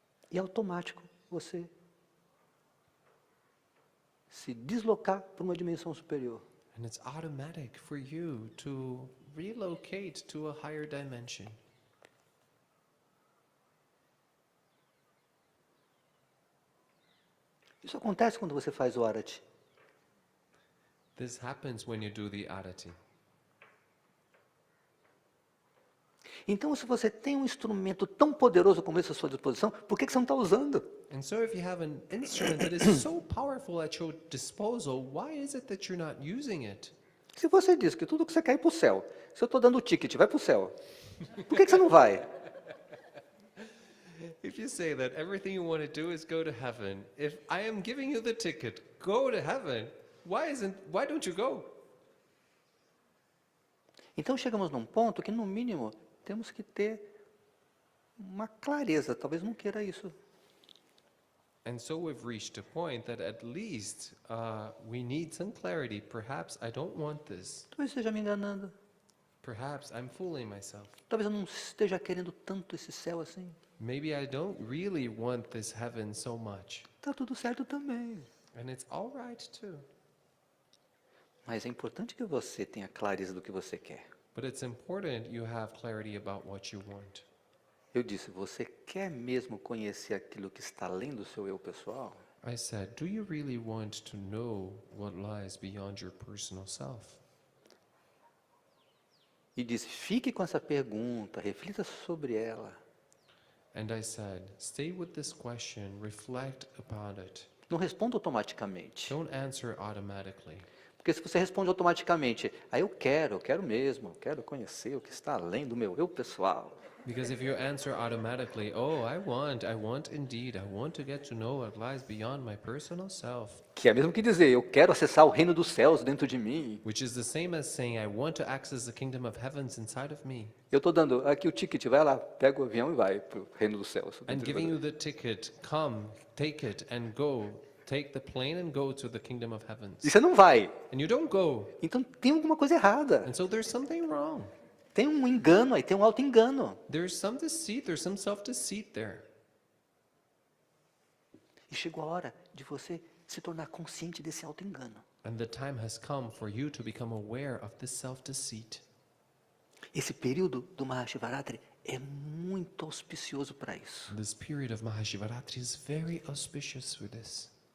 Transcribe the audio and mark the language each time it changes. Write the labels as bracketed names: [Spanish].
[Portuguese] E automático você se deslocar para uma dimensão superior. [English] And it's automatic for you to relocate to a higher dimension. [Portuguese] Isso acontece quando você faz o arati. [English] This happens when you do the arati. [Portuguese] Então, se você tem um instrumento tão poderoso como esse à sua disposição, por que você não está usando? [English] And so if you have an instrument that is so powerful at your disposal, why is it that you're not using it? [Portuguese] Se você diz que tudo que você quer é ir para o céu, se eu estou dando o ticket, vai para o céu, por que você não vai? [English] If you say that everything you want to do is go to heaven, if I am giving you the ticket, go to heaven, why don't you go? [Portuguese] Então chegamos num ponto que, no mínimo, temos que ter uma clareza. Talvez não queira isso. [English] And so we've reached a point that at least we need some clarity. Perhaps I don't want this. [Portuguese] Talvez esteja me enganando. [English] Perhaps I'm fooling myself. [Portuguese] Talvez eu não esteja querendo tanto esse céu assim. [English] Maybe I don't really want this heaven so much. [Portuguese] Está tudo certo também. [English] And it's all right too. [Portuguese] Mas é importante que você tenha clareza do que você quer. [English] But it's important you have clarity about what you want. [Portuguese] Eu disse, você quer mesmo conhecer aquilo que está além do seu eu pessoal? [English] I said, do you really want to know what lies beyond your personal self? [Portuguese] E disse, fique com essa pergunta, reflita sobre ela. [English] And I said, stay with this question, reflect upon it. [Portuguese] Não responda automaticamente. [English] Don't answer automatically. [Portuguese] Porque se você responde automaticamente, eu quero mesmo, quero conhecer o que está além do meu eu pessoal. [English] Because if you answer automatically, oh, I want indeed, I want to get to know what lies beyond my personal self. [Portuguese] Que é mesmo que dizer, eu quero acessar o reino dos céus dentro de mim. [English] Which is the same as saying, I want to access the kingdom of heavens inside of me. [Portuguese] Eu estou dando aqui o ticket, vai lá, pega o avião e vai para o reino dos céus. [English] And giving you the ticket, come, take it and go. Take the plane and go to the kingdom of heavens. [Portuguese] E você não vai. [English] And you don't go. [Portuguese] Então tem alguma coisa errada. [English] And so there's something wrong. [Portuguese] Tem um engano aí, tem um auto-engano. [English] There's some deceit, there's some self-deceit there. [Portuguese] E chegou a hora de você se tornar consciente desse auto-engano. [English] And the time has come for you to become aware of this self-deceit. [Portuguese] Esse período do Mahashivaratri é muito auspicioso para isso. [English] This period of Mahashivaratri is very auspicious for this.